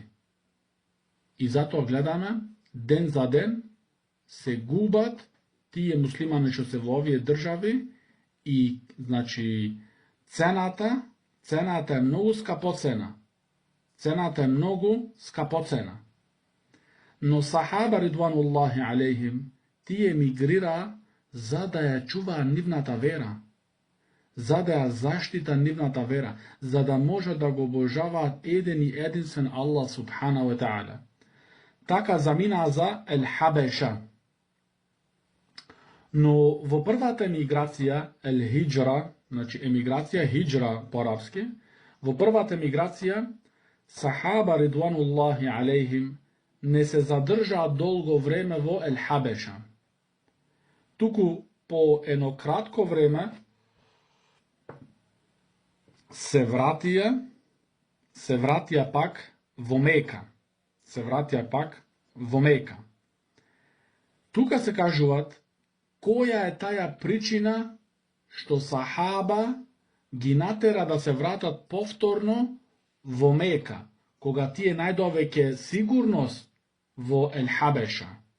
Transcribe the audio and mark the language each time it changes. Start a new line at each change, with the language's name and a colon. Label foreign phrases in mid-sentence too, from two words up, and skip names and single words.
Macedonian: И затоа гледаме, ден за ден се губат тие муслимани што се во овие држави и, значи, цената е многу скапоцена. Цената е многу скапоцена. Но сахаба
Arabic: رضوان الله عليهم,
Macedonian: тие мигрираа за да ја чуваа нивната вера, за да ја заштита нивната вера, за да може да го обожаваат еден и единствен Аллах
Arabic: سبحانه وتعالى.
Macedonian: Така заминаа за Ел-Хабеша. Но во првата емиграција, Ел-Хиджра, значи емиграција, хиджра по арапски, во првата емиграција, сахаба
Arabic: رضوان الله عليهم
Macedonian: не се задржаа долго време во Ел-Хабеша. Туку по едно кратко време се вратија пак во Мека. Тука се кажуваат која е таја причина што сахаба ги натера да се вратат повторно во Мека, кога тие најдовеќе сигурност во Ел-Хабеша.